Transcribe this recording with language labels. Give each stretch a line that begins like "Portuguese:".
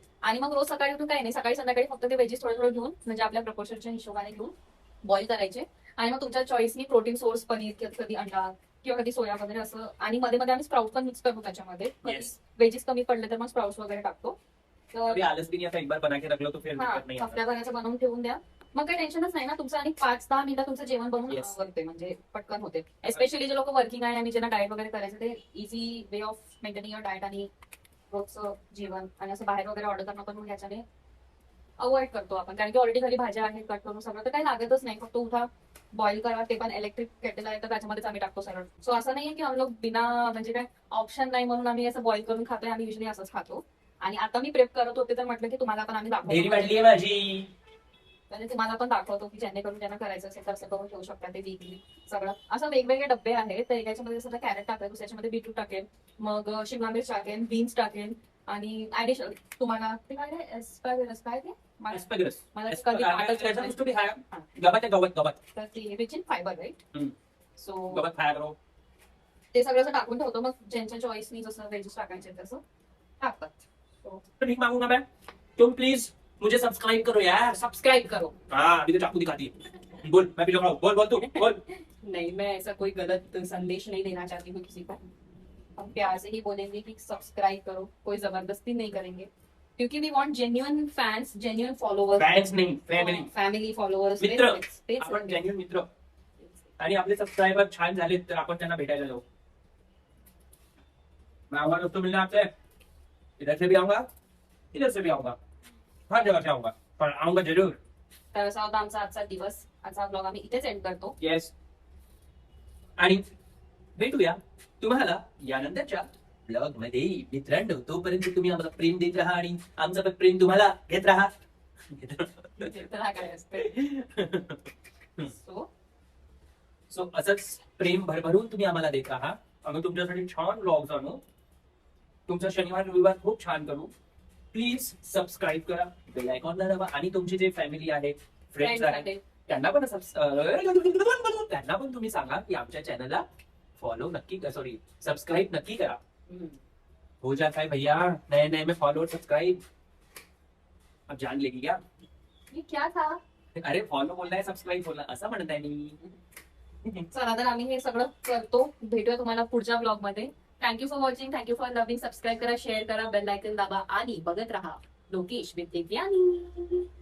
Marathi: आणि मग रोज सकाळी उठून काही नाही, सकाळी संध्याकाळी फक्त ते व्हेजीस थोडं घेऊन, म्हणजे आपल्या प्रपोर्शनच्या हिशोबाने घेऊन बॉईल करायचे. आणि मग तुमच्या चॉईसनी प्रोटीन सोर्स पनीर, कधी अंडा किंवा कधी सोया वगैरे असं. आणि मध्ये मध्ये आम्ही स्प्राउट पण मिक्स करतो त्याच्यामध्ये. व्हेजीस कमी पडले तर मग स्प्राउट्स वगैरे टाकतो. तर
Hindi: अभी आलस भी नहीं आता, एक बार बना के रख लो तो फिर दिक्कत नहीं आता.
Marathi: हफ्त्याभराचं बनवून ठेवून द्या. मग काही टेन्शनच नाही ना तुमचं. आणि 5-10 मिनिटं तुमचं जेवण बनवून
English: Yes.
Marathi: आवरते, म्हणजे पटकन होते. एस्पेशली जे लोक वर्किंग आहे आणि ज्यांना डाएट वगैरे करायचं, ते
English: easy way of maintaining your diet
Marathi: आणि रोजचं जेवण. आणि असं बाहेर वगैरे ऑर्डर करणं पण मग ह्याच्याने अवॉइड करतो आपण, कारण की ऑलरेडी घरी भाज्या आहेत कट करून सगळं, तर काही लागतच नाही. फक्त उठा, बॉईल करा, ते पण इलेक्ट्रिक केटल आहे तर त्याच्यामध्येच आम्ही टाकतो सरळ. सो असं नाहीये की आम्ही लोक बिना, म्हणजे काय ऑप्शन नाही म्हणून आम्ही असं बॉईल करून खातोय. आम्ही युजली असंच खातो. आणि आता मी प्रेप करत होते तर म्हटलं की तुम्हाला पण आम्ही ढेरी दाखवतो, वाढली आहे माझी. म्हणजे तुम्हाला पण दाखवतो की जेणेकरून त्यांना करायचं असेल तर असं करून ठेवू शकता ते वीकली. सगळं असं वेगवेगळे डब्बे आहेत. तर एकाच्यामध्ये जसं कॅरेट टाकेल, दुसऱ्याच्यामध्ये बीटरूट टाकेल, मग शिमला मिर्च टाकेल, बीन्स टाकेल, आणि ऍडिशनल तुम्हाला ते काय आहे, एस्पॅगस काय ते
English: Asparagus.
Marathi: मला ते कधी आठवत त्याचा नाही. गोष्टी खाया. गवत आहे, गवत. तर ते रिच इन फायबर राईट. हम्म. सो
Hindi: गवत खाया करो.
Marathi: ते सगळं असं टाकून ठेवतो. मग ज्यांच्या चॉईसनी जसं व्हेजेस टाकायचे तसं टाकतात.
Hindi: तो भीख मांगूंगा मैं. तुम प्लीज मुझे सब्सक्राइब करो यार. सब्सक्राइब करो. हाँ, अभी तो चाकू दिखाती है. बोल, मैं भी लग रहा हूँ. बोल तू बोल. नहीं, मैं ऐसा कोई गलत संदेश नहीं देना चाहती हूँ किसी को. हम प्यार से ही बोलेंगे कि सब्सक्राइब करो, कोई जबरदस्ती नहीं करेंगे, क्योंकि
English: we want genuine fans, genuine followers,
Marathi: fans नाही, फॅमिली.
English: family followers,
Marathi: मित्र. आपण जेन्युइन मित्र. आणि आपले सबस्क्रायबर छान झाले तर आपण त्यांना भेटायला जाऊ.
Hindi: मैं आऊंगा दोस्तों मिलने आपसे. इधर से भी आऊंगा, इधर से भी आऊंगा, हर जगह से आऊंगा, पर आऊंगा जरूर.
Marathi: तर असा होता आमचा आजचा दिवस. आजचा ब्लॉग आम्ही इथेच एंड करतो.
English: Yes.
Marathi: आणि भेटूया तुम्हाला यानंतरच्या ब्लॉग मध्ये. मित्रांनो, तोपर्यंत तुम्ही आम्हाला प्रेम देत राहा आणि आमचं पण प्रेम तुम्हाला घेत राहा. तर हा काय असते. सो असंच प्रेम भरभरून तुम्ही आम्हाला देत राहा. आम्ही तुमच्यासाठी छान ब्लॉग्स आणू. तुमचा शनिवार रविवार खूप छान करू. प्लीज सबस्क्राईब करा, बेल आयकॉनला दाबा. आणि तुमची जे फॅमिली आहे, फ्रेंड्स आहेत, त्यांना पण त्यांना पण तुम्ही सांगा की आमच्या चॅनलला फॉलो नक्की, सॉरी सबस्क्राईब नक्की करा.
Hindi: हो जाता है भैया, नए नए में फॉलो सब्सक्राइब. अब जान लेगी क्या? ये क्या था. अरे फॉलो बोलना है, सबस्क्राईब बोलना
Marathi: असं म्हणत आहे मी. चला तर आम्ही हे सगळं करतो. भेटूया तुम्हाला पुढच्या ब्लॉग मध्ये.
English: Thank you for watching, thank you for loving.
Marathi: Subscribe करा, शेअर करा, बेल आयकॉन दाबा आणि बघत राहा लोकेश विथ दिव्यानी.